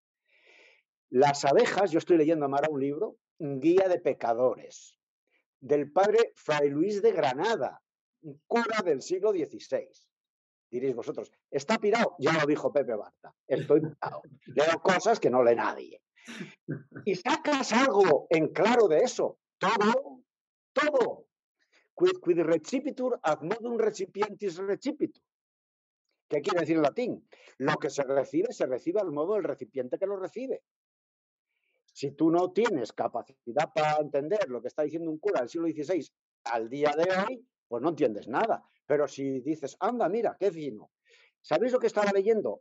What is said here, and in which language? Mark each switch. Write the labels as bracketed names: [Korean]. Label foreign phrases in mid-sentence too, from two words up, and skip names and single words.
[Spanish] Las abejas, yo estoy leyendo ahora un libro, Guía de Pecadores, del padre Fray Luis de Granada, un cura del siglo XVI. Diréis vosotros, ¿está pirado? Ya lo dijo Pepe Barta, estoy pirado. Leo cosas que no lee nadie. Y sacas algo en claro de eso. Todo. [Latin] Quid recipitur ad modum recipientis recipitur. [Spanish] ¿Qué quiere decir en latín? Lo que se recibe al modo del recipiente que lo recibe. Si tú no tienes capacidad para entender lo que está diciendo un cura del siglo XVI al día de hoy, pues no entiendes nada. Pero si dices, anda, mira, qué fino. ¿Sabéis lo que estaba leyendo?